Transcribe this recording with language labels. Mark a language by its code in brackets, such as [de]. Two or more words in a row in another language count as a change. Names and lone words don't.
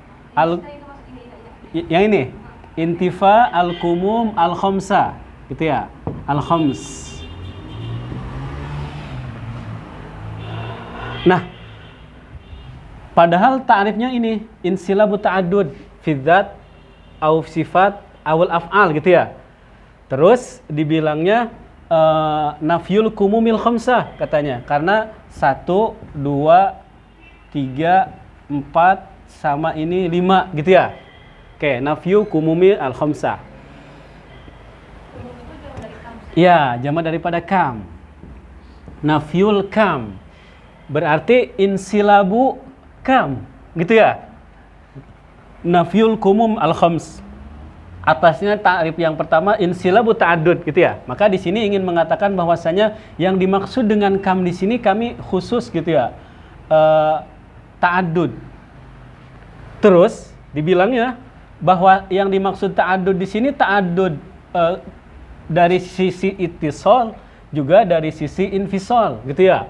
[id] Yang ini? [ar] انتفاء الكموم الخمسة. [id] Gitu ya? Al-khams. Nah, padahal ta'rifnya ini. [ar] انسلاب التعدد في ذات أو صفات أو الأفعال [id] gitu ya. Terus dibilangnya [ar] نفي الكموم الخمسة [id] katanya, karena 1, 2, 3, 4 sama ini 5 gitu ya. [ar] Oke, نفي الكموم الخمسة. [id] Ya, jamak daripada kam. [ar] نفي الكم [id] berarti [ar] انسلاب الكم [id] gitu ya. [ar] نفي الكموم الخمس. [id] Atasnya ta'rif yang pertama [ar] انسلاب التعدد [id] gitu ya. Maka di sini ingin mengatakan bahwasanya yang dimaksud dengan kam di sini kami khusus gitu ya. Ta'addud. Terus dibilangnya bahwa yang dimaksud ta'addud di sini ta'addud dari sisi ittisal juga dari sisi infisal gitu ya.